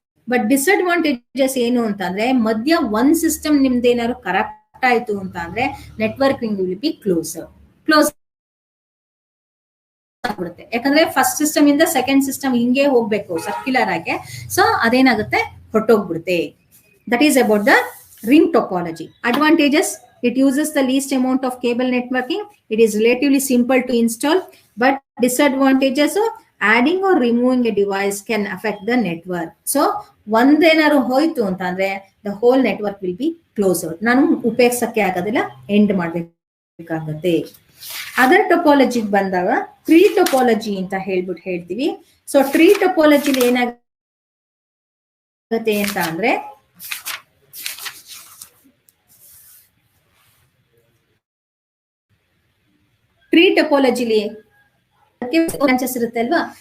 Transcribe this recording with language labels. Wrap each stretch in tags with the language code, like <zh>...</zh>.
<kn>But disadvantages ಏನು ಅಂತಂದ್ರೆ ಮಧ್ಯ ಒಂದ್ ಸಿಸ್ಟಮ್ ನಿಮ್ದೇನಾದ್ರು ಕರೆಕ್ಟ್ ಆಯ್ತು ಅಂತ ಅಂದ್ರೆ</kn> <en>networking will be close</en> <kn>ಆಗ್ಬಿಡುತ್ತೆ. ಯಾಕಂದ್ರೆ ಫಸ್ಟ್ ಸಿಸ್ಟಮ್ ಇಂದ ಸೆಕೆಂಡ್ ಸಿಸ್ಟಮ್ ಹಿಂಗೆ ಹೋಗ್ಬೇಕು ಸರ್ಕ್ಯುಲರ್ ಆಗಿ.</kn> <en>so</en> <kn>ಅದೇನಾಗುತ್ತೆ, ಹೊರಟೋಗ್ಬಿಡುತ್ತೆ.</kn> <en>That is about the ring topology. Advantages: it uses the least amount of cable networking. It is relatively simple to install. But disadvantages: adding or removing a device can affect the network. So</en> <kn>ಒಂದೇನಾರು ಹೋಯ್ತು ಅಂತಂದ್ರೆ</kn> <en>the whole network will be closed.</en> <kn>ನಾನು ಉಪಯೋಗಿಸಕ್ಕೆ ಆಗೋದಿಲ್ಲ, end ಮಾಡ್ಬೇಕಾಗುತ್ತೆ. Other topology ಬಂದಾಗ tree topology ಅಂತ ಹೇಳ್ತೀವಿ. So tree topology ಏನಾಗುತ್ತೆ ಅಂತ ಅಂದ್ರೆ ಟ್ರೀ ಟೊಪಾಲಜಿಲಿ ಬ್ರಾಂಚಸ್ ಇರುತ್ತೆ ಅಲ್ವಾ.</kn>